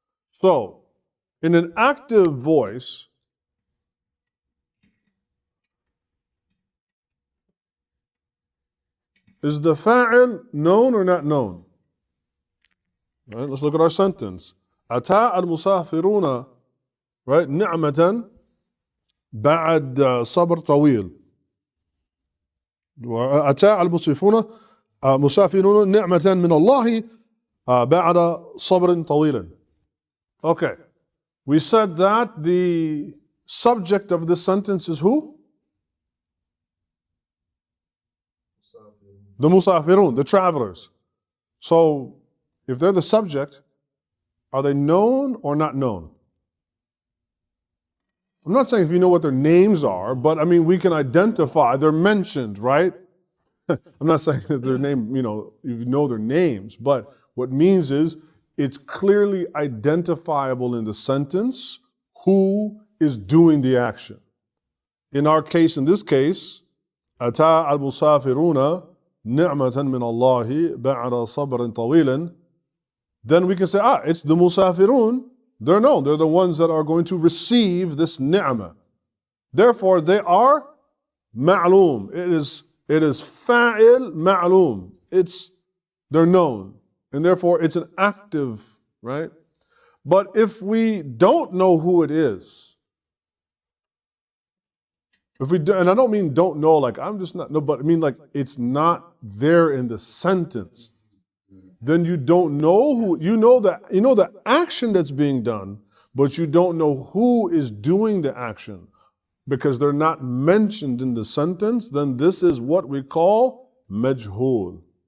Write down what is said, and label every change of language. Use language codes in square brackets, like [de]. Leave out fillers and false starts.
[en] So, in an active voice, is the fa'il known or not known? Right, let's look at our sentence. Ata al-musafiruna, right, ni'matan [ar] بعد صبر طويل. وأتى مسافرون نعمة من الله بعد صبر طويل. [en] Okay, we said that the subject of this sentence is who? The musafirun, the travelers. So, if they're the subject, are they known or not known? I'm not saying if you know what their names are, but I mean, we can identify, they're mentioned, right? I'm not saying that their name, you know their names, but what it means is it's clearly identifiable in the sentence who is doing the action. [ar] In our case, in this case, أتى المسافرون نعمة من الله بعد صبر طويل. [en] Then we can say, it's the musafirun. They're known. They're the ones that are going to receive this ni'mah. Therefore, they are ma'loom. It is fa'il ma'loom. They're known. And therefore, it's an active, right? But if we don't know who it is, and I don't mean don't know, like I'm just not, no, but I mean like it's not there in the sentence, then you don't know who, you know the action that's being done, but you don't know who is doing the action because they're not mentioned in the sentence, then this is what we call majhul.